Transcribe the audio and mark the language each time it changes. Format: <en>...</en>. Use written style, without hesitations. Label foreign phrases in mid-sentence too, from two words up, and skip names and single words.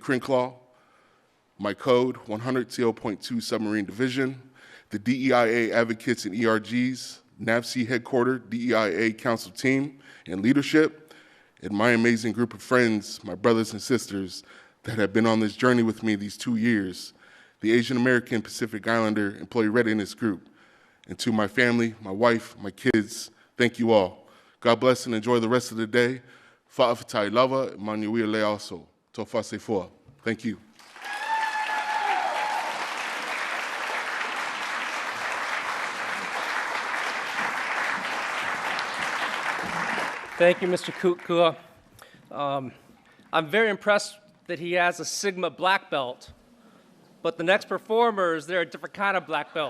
<en>Crinclaw, my code, 100 CO.2 Submarine Division, the DEIA advocates and ERGs, NAVSEA headquarters, DEIA council team and leadership, and my amazing group of friends, my brothers and sisters that have been on this journey with me these 2 years, the Asian American Pacific Islander Employee Readiness Group, and to my family, my wife, my kids, thank you all. God bless and enjoy the rest of the day.</en> <sm>Fa'afatai lava, manuia leaso, tofa sefoa.</sm> <en>Thank you. Thank you, Mr. Kukua. I'm very impressed that he has a Sigma black belt, but the next performers, they're a different kind of black belt.</en>